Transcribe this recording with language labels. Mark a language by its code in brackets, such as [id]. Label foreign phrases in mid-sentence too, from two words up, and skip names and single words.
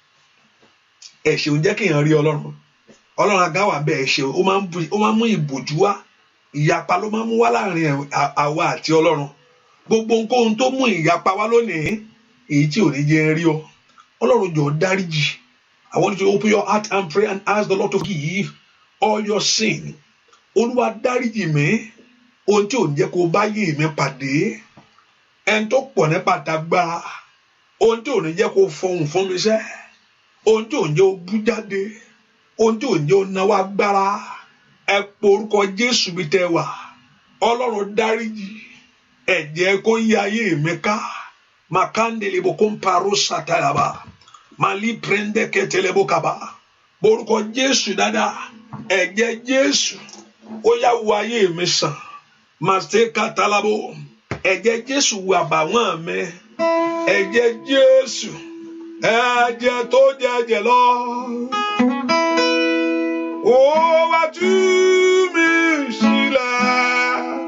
[yo] Ẹ̀ṣẹ̀ ò ń jẹ́ kéèyàn rí Ọlọ́run. Ọlọ́run àgá wà bẹ́ẹ̀ ẹ̀ṣẹ̀ ó máa ń mú ìbòjú wá. Ìyapa ló máa ń mú wá láàrin àwa àti Ọlọ́run. Gbogbo ohunkóhun tó mú ìyapa wá lónìí èyí tí ò ní jẹ́ rí ọ. Ọlọ́run jọ̀ọ́ dáríjì. [en] I want you to open your heart and pray and ask the Lord to forgive all your sin. [yo] Olúwa dáríjì mi. Ohun tí ò ń jẹ́ kó bá yé mi pàdé. Ẹni tó pọ̀ nípa tagbára. Ohun tí ò ní jẹ́ kó fọhùn fún mi sẹ́. Ohun tí ò ń jẹ́ ó bú jáde. Ohun tí ò ń jẹ́ ó náwó agbára. Ẹ po orúkọ Jésù bí tẹ́ wà. Ọlọ́run dáríjì. Ẹ̀jẹ̀ kó yí ayé mi ká. Makandelebo komparo satalaba. Mali prende ketelebo kaba. Orúkọ Jésù dáadáa. Ẹ̀jẹ̀ Jésù. Ó yá wo ayé mi sàn. Màsíkà talabo. Ẹ̀jẹ̀ Jésù wo àbàwọ́n mi. Ẹ̀jẹ̀ Jésù. Ẹ̀jẹ̀ tó jẹ̀jẹ̀ lọ. Ó wá tú mi sílẹ̀.